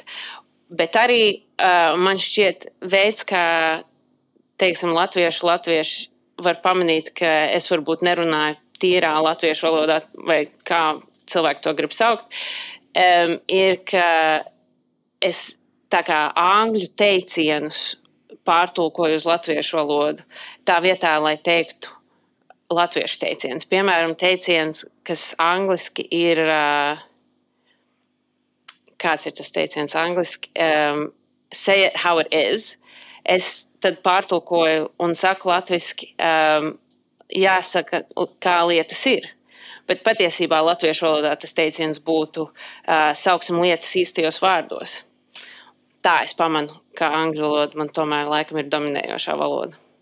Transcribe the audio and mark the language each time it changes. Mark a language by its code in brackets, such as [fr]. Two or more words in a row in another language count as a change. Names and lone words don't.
[lv] Bet arī man šķiet veids, kā, teiksim, latvieši var pamanīt, ka es varbūt nerunāju tīrā latviešu valodā, vai kā cilvēki to grib saukt, ir, ka es tā kā angļu teicienus pārtulkoju uz latviešu valodu, tā vietā, lai teiktu latviešu teiciens. Piemēram, teiciens, kas angliski ir, kāds ir tas teiciens angliski? [en] Say it how it is. [lv] Es tad pārtulkoju un saku latviski, jāsaka, kā lietas ir. Bet patiesībā latviešu valodā tas teiciens būtu sauksim lietas īstajos vārdos. Tā es pamanu, ka angļu valoda man tomēr laikam ir dominējošā valoda.